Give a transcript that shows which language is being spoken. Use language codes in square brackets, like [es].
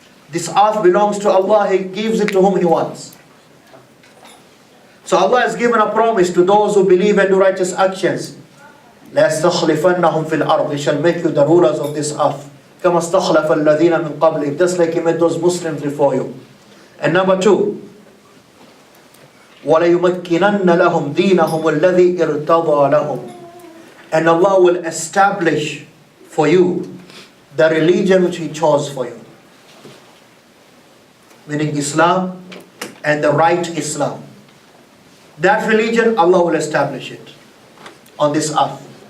[en] This earth belongs to Allah, He gives it to whom He wants. So Allah has given a promise to those who believe and do righteous actions. [ar] لَيَسْتَخْلِفَنَّهُمْ فِي الْأَرْضِ. [en] He shall make you the rulers of this earth. [ar] كَمَا اسْتَخْلَفَ الَّذِينَ مِنْ قَبْلِهِمْ. [en] Just like He made those Muslims before you. And number two, [ar] وَلَيُمَكِّنَنَّ لَهُمْ دِينَهُمُ الَّذِي ارْتَضَى لَهُمْ. [en] And Allah will establish for you the religion which He chose for you. Meaning Islam and the right Islam. That religion, Allah will establish it on this earth.